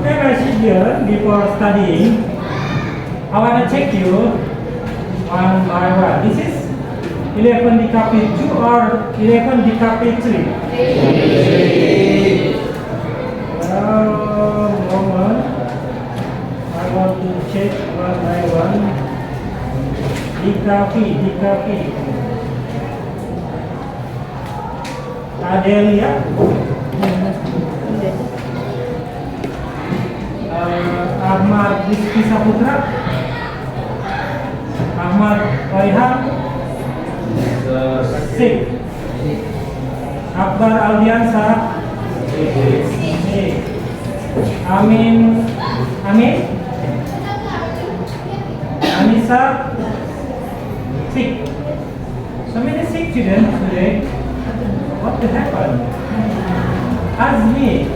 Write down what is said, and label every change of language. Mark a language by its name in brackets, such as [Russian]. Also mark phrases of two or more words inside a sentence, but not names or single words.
[English] Okay, my children, before studying, I want to check you one by one. This is 11 dikali 2 or 11 di KP3. Moment. I want to check what I want. DKP. Adelia. Ahmad Rizky Saputra. Ahmad Raihan. Sik. Akbar Aldiansa. Amin. Anissa. Sik. So many sick students today. What the happened? Azmi.